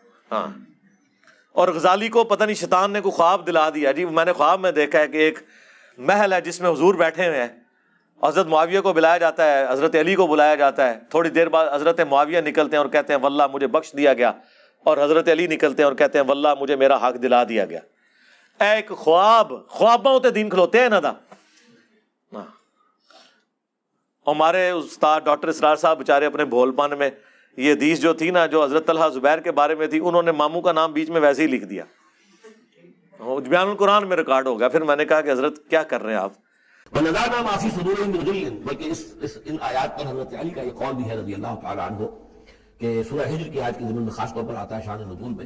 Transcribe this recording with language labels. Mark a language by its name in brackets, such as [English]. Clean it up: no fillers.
[Urdu] ہاں، اور غزالی کو پتہ نہیں شیطان نے کوئی خواب دلا دیا، جی میں نے خواب میں دیکھا ہے کہ ایک محل ہے جس میں حضور بیٹھے ہوئے ہیں، حضرت معاویہ کو بلایا جاتا ہے، حضرت علی کو بلایا جاتا ہے. تھوڑی دیر بعد حضرت معاویہ نکلتے ہیں اور کہتے ہیں واللہ مجھے بخش دیا گیا، اور حضرت علی نکلتے ہیں اور کہتے ہیں واللہ مجھے میرا حق دلا دیا گیا. [Punjabi] ایک خواباں تے دین کھلوتے ہیں نا دا. [Urdu] ہمارے استاد ڈاکٹر اسرار صاحب بیچارے اپنے بھول پن میں یہ حدیث جو تھی نا، جو حضرت طلحہ زبیر کے بارے میں تھی، انہوں نے ماموں کا نام بیچ میں ویسے ہی لکھ دیا. بیان القرآن میں ریکارڈ ہو گیا. پھر میں نے کہا کہ حضرت کیا کر رہے ہیں آپ؟ [Arabic] وَنَزَعْنَا مَا فِي صُدُورِهِم مِّن غِلٍّ، [Urdu] بلکہ ان آیات پر حضرت علی کا یہ قول بھی ہے رضی اللہ تعالیٰ عنہ کہ سورہ ہجر کی آیت کی ضمن میں خاص طور پر آتا ہے شان نزول میں.